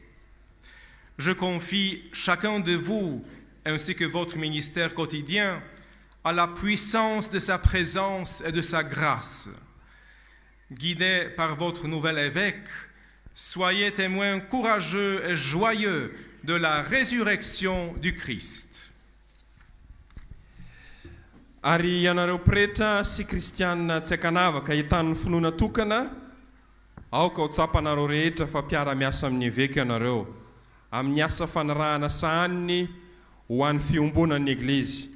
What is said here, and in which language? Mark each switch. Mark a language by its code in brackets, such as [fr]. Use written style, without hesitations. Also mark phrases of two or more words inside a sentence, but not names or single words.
[fr] Je confie chacun de vous, ainsi que votre ministère quotidien, à la puissance de sa présence et de sa grâce. Guidés par votre nouvel évêque, soyez témoins courageux et joyeux de la résurrection du Christ. [mg] Ary ianareo pretra sy kristianina tsy ankanavaka hitan'ny finoana tokana, aoka ho tsapanareo rehetra fa mpiara-miasa amin'ny évêque ianareo amin'ny asa fanarahana sahaniny ho an'ny fiombonan'ny Eglizy.